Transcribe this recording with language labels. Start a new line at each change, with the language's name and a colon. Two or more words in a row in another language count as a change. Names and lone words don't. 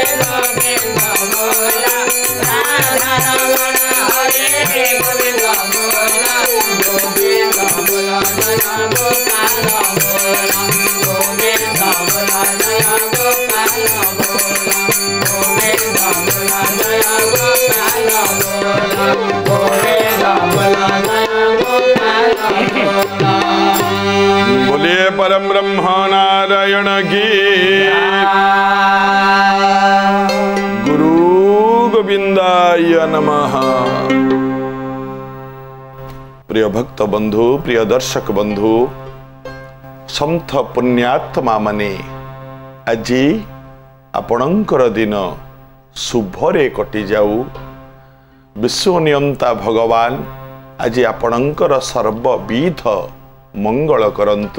Hindi: गोविंद बोल राधा रमण हरे गोविंद बोल गोविंद बोल जय गोपाल बोल गोविंद बोल जय गोपाल बोल गोविंद बोल जय गोपाल बोल गोविंद बोल जय गोपाल बोल। बोलिए परम ब्रह्म नारायण की गुरु
Sanskrit: गोविंदाय नमः।
Odia: ପ୍ରିୟ ଭକ୍ତ ବନ୍ଧୁ ପ୍ରିୟ ଦର୍ଶକ ବନ୍ଧୁ ସନ୍ତ ପୁଣ୍ୟାତ୍ମା ମାନେ ଆଜ ଆପଣକର ଦିନ ଶୁଭରେ କଟି ଯାଉ। ବିଶ୍ୱ ନିୟନ୍ତା ଭଗବାନ ଆଜ ଆପଣକର ସର୍ବବିଧ ମଙ୍ଗଳ କରନ୍ତୁ।